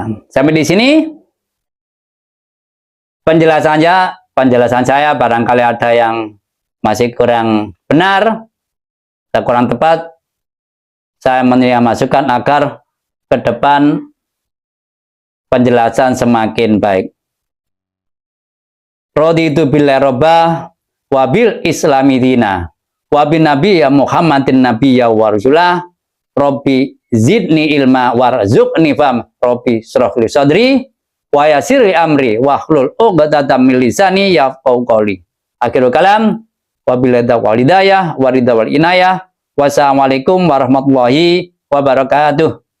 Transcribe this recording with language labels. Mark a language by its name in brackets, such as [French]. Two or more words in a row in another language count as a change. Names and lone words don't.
[Indonesian] Sampai di sini penjelasan saya barangkali ada yang masih kurang benar atau kurang tepat. Saya menerima masukan agar ke depan penjelasan semakin baik. [Arabic] رضيت بالله ربا وبالإسلام دينا وبالنبي محمد نبيا ورسولا رب زدني علما وارزقني فهما رب اشرح لي صدري ويسر لي أمري واحلل عقدة من لساني يفقهوا قولي. آخر الكلام وبالله التوفيق والهداية والرضا والعناية. والسلام عليكم ورحمة الله وبركاته.